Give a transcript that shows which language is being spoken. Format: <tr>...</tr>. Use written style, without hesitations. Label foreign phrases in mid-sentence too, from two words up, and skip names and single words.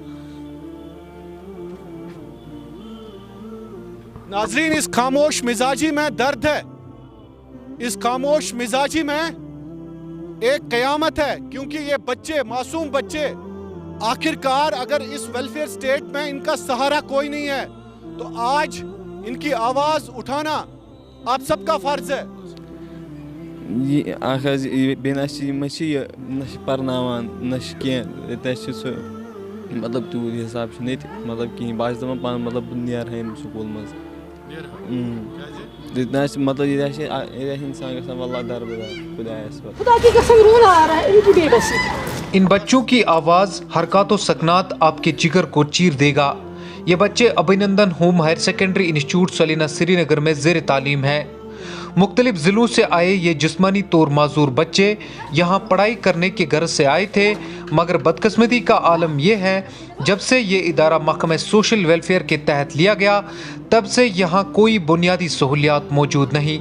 <ur>ناظرین، اس خاموش مزاجی میں درد ہے، اس خاموش مزاجی میں ایک قیامت ہے، کیونکہ یہ بچے، معصوم بچے، آخرکار اگر اس</ur> <en>welfare state</en> <ur>میں ان کا سہارا کوئی نہیں ہے تو آج ان کی آواز اٹھانا آپ سب کا فرض ہے۔</ur> <ks>پرناوان نہ سہ مطلب تیوت حساب مطلب کہیں بہت دپان مطلب بہ نیرہا سکول مز مطلب یہ انسان گژھان واللہ دربدار خدایس</ks> <ur>ان بچوں کی آواز، حرکات و سکنات آپ کے جگر کو چیر دے گا۔ یہ بچے ابھینندن ہوم ہائر سیکنڈری انسٹیٹیوٹ سلینا سری نگر میں زیر تعلیم ہیں۔ مختلف ضلعوں سے آئے یہ جسمانی طور معذور بچے یہاں پڑھائی کرنے کی غرض سے آئے تھے، مگر بدقسمتی کا عالم یہ ہے جب سے یہ ادارہ محکمہ</ur> <en>social welfare</en> <ur>کے تحت لیا گیا تب سے یہاں کوئی بنیادی سہولیات موجود نہیں۔</ur>